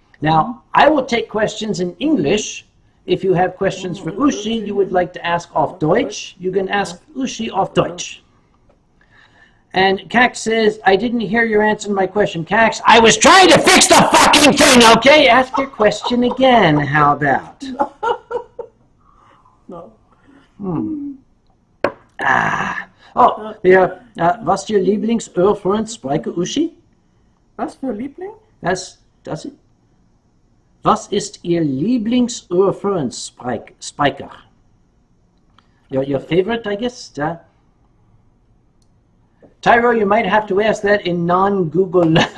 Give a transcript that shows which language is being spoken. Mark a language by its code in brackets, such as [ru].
[en] Now, I will take questions in English. If you have questions for Uschi you would like to ask [de] auf Deutsch, [en] you can ask Uschi auf Deutsch. And Cax says, I didn't hear your answer to my question. Cax, I was trying to fix the fucking thing, okay? Ask your question again, how about? No. [de] Oh, ja, was ist Ihr Lieblings-Eurofurence-Sprecher, Uschi? Was für Liebling? Das ist. Was ist Ihr Lieblings-Eurofurence-Spiker? [en] Your favorite, I guess? Tyro, you might have to ask that in non-Google.